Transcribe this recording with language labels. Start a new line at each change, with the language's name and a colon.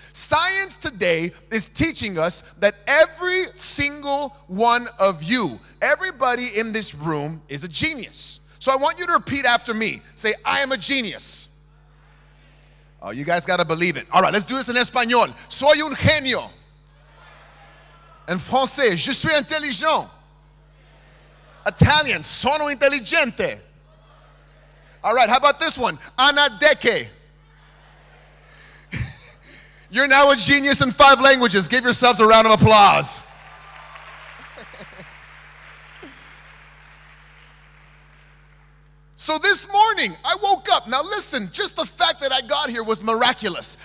English: Science today is teaching us that every single one of you, everybody in this room is a genius. So I want you to repeat after me. Say, I am a genius. Oh, you guys got to believe it. All right, let's do this in español.
Spanish: Soy un genio.
French: En français, je suis intelligent.
Italian: Italian, sono intelligente.
English: All right, how about this one? Ana deke. You're now a genius in 5 languages. Give yourselves a round of applause. So this morning, I woke up. Now listen, just the fact that I got here was miraculous.